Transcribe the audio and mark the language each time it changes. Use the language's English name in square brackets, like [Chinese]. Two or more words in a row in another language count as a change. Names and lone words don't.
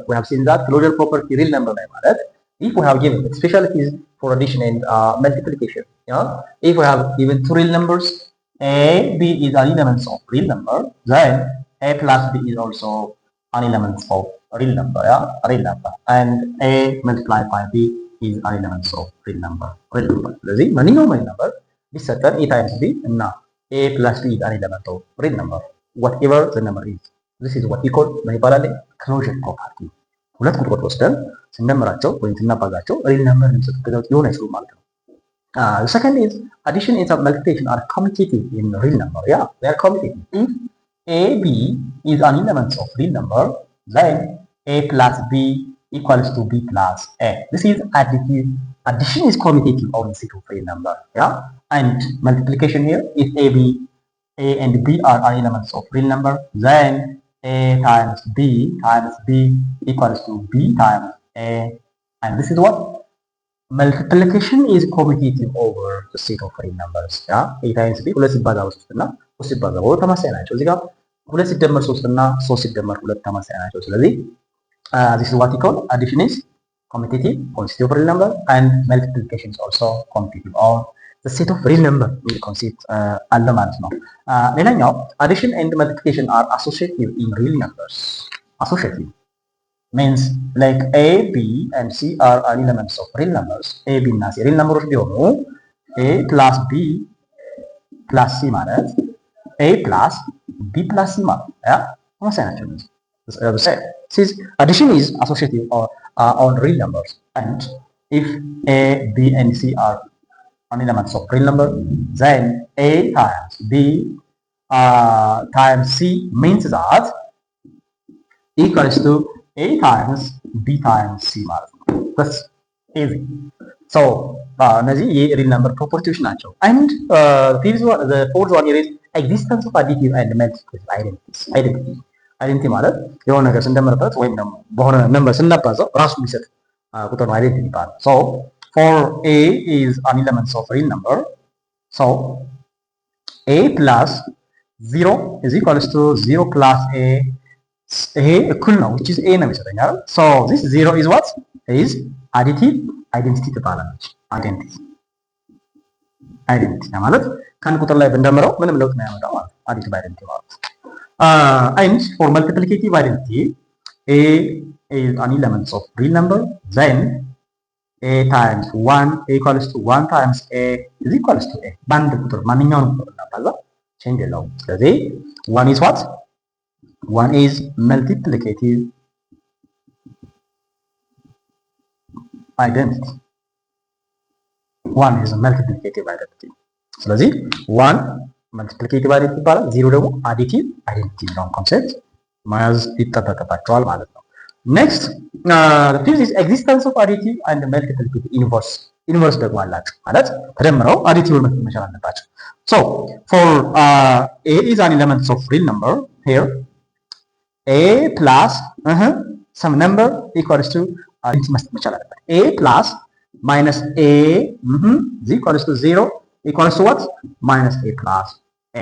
[English] We have seen that closure property real number like that. If we have given, especially it is for addition and multiplication. Yeah. If we have given two real numbers, a, b is an element of real number, then a plus b is also an element of real number, yeah, real number, and a multiplied by b is an element of real number, real number. [Amharic] ስለዚህ ማንኛውም [English] real number ቢሰጠን a times b እና a plus b is an element of real number, whatever the number is. This is what we call [Amharic] ምን ይባላል? [English] closure property። [Amharic] ሁለት ቁጥሮች ወስደን ስንደምራቸው ወይም ስናባዛቸው [English] real number [Amharic] የሚሰጡት ሊሆን አይችሉም ማለት ነው። [English] The second is addition and multiplication are commutative in real number. Yeah, they are commutative. If AB is an element of real number, then A plus B equals to B plus A. This is additive. Addition is commutative on set of real number. Yeah, and multiplication here, if A and B are elements of real number, then A times B equals to B times A, and this is what multiplication is commutative over the set of real numbers. Yeah, A times B [Amharic] ሁለት ሲባዛ በሶስት እና ሶስት ሲባዛ በሁለት ተመሳሳይ ናቸው። እዚህ ጋር ሁለት ሲደመር ሶስት እና ሶስት ሲደመር ሁለት ተመሳሳይ ናቸው። ስለዚህ [English] this is what we call addition is commutative on set of real number and multiplication is also commutative on the set of real number [Amharic] የሚል ኮንሴፕት አለ ማለት ነው። ሌላኛው [English] addition and multiplication are associative in real numbers. Associative means like A, B and C are elements of real numbers. A, B እና C real numbers ቢሆኑ A plus B plus C ማለት A plus B plus C [Amharic] ማለት ያ ተመሳሳይ ናቸው። [English] Since addition is associative on real numbers, and if A, B and C are elements of real number, then A times B times C means that equals to A times B times C [Amharic] ማለት ነው። [English] That's easy. So [Amharic] እነዚህ የሪል ነምበር ፕሮፐርቲዎች ናቸው። [English] And the fourth one is existence of additive and multiplicative identities. [Amharic] Identity ማለት የሆነ ነገር ስንደምርበት ወይም ደግሞ በሆነ ነምበር ስናባዛው ራሱ የሚሰጥ ቁጥር ነው አይደንቲቲ ይባላል። [English] So for A is an element of real number. So A plus 0 is equals to 0 plus A. [Amharic] ይሄ እኩል ነው [English] which is A [Amharic] ነው የሚሰጠኝ አይደል? [English] So this 0 is what is additive identity [Amharic] ትባላለች። identity ማለት ከአንድ ቁጥር ላይ ብንደምረው ምንም ለውጥ ነው ያመጣው ማለት ነው። [English] additive identity ማለት and for multiplicative identity A is an element of real number, then A times 1 equals to 1 times A is equals to A. [Amharic] በአንድ ቁጥር ማንኛውንም ቁጥር እናባዛ change የለውም። ስለዚህ 1 [English] is what? 1 is multiplicative identity. 1 is multiplicative identity. [Amharic] ስለዚህ 1 [English] multiplicative identity [Amharic] ይባላል። 0 ደግሞ [English] additive identity [Amharic] ነው ኮንሰፕት መያዝ ይጠበቅባቸዋል ማለት ነው። [English] next the fifth is existence of additive and multiplicative inverse [Amharic] ደግሞ አላቸው ማለት ተደምረው additive መቻል አለባቸው። [English] So for A is an element of real number here. A plus some number equals to A plus minus A is equals to 0 equals to what? Minus A plus A.